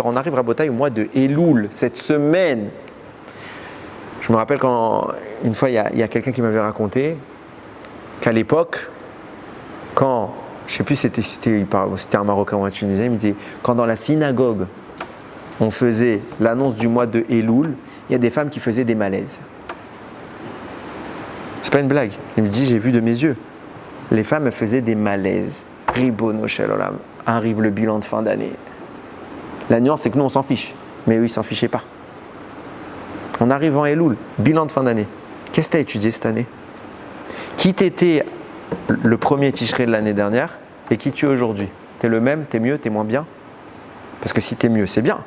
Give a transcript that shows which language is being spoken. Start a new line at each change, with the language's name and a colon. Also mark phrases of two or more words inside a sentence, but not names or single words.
French: On arrive à Botaï au mois de Elul, cette semaine. Je me rappelle quand, une fois, il y a quelqu'un qui m'avait raconté, qu'à l'époque, quand, je ne sais plus si c'était un Marocain ou un Tunisien, il me disait, quand dans la synagogue, on faisait l'annonce du mois de Elul, il y a des femmes qui faisaient des malaises. C'est pas une blague. Il me dit, j'ai vu de mes yeux. Les femmes elles faisaient des malaises.
Hebrew: ריבונו של עולם.
French: Arrive le bilan de fin d'année. La nuance, c'est que nous, on s'en fiche. Mais eux, ils s'en fichaient pas. On arrive en Elul, bilan de fin d'année. Qu'est-ce que tu as étudié cette année? Qui t'étais le premier Tishrei de l'année dernière et qui tu es aujourd'hui? Tu es le même, tu es mieux, tu es moins bien? Parce que si tu es mieux, c'est bien.